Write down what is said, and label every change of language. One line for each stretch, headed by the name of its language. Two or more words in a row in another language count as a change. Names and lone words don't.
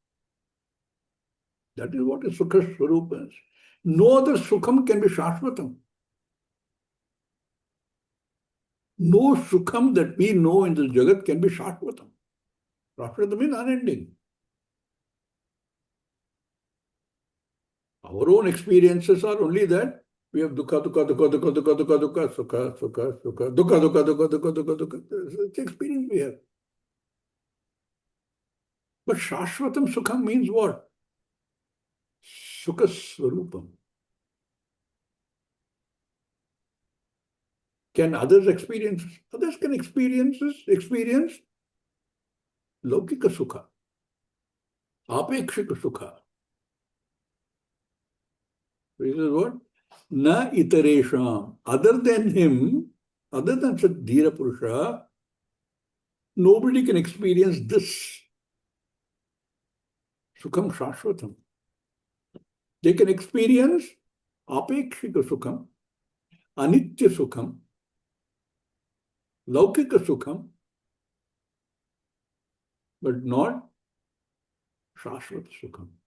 English: That is what is
Sanskrit: sukha swarupam.
English: No other sukham can be shashvatam. No sukham that we know in this jagat can be shashvatam. Shashvatam means unending. Our own experiences are only that we have
Sanskrit: dukkha, dukkha, dukkha, dukkha, dukkha, dukkha, dukkha, sukha, sukha, sukha, dukkha, dukkha, dukkha, dukkha, dukkha, dukkha.
English: It's the experience we have. But
Sanskrit: shashvatam sukham
English: means what?
Sanskrit: Sukha swarupam.
English: Can others experience? Others can experience
Sanskrit: laukika sukha, apekshika sukha.
English: This is what?
Sanskrit: Na itaresham.
English: Other than him, Other than such Dhira Purusha, nobody can experience this
Sanskrit: Sukham Shashvatam.
English: They can experience
Sanskrit: Apekshika Sukham, Anitya Sukham, Laukika Sukham,
English: but not
Sanskrit: Shashvat Sukham.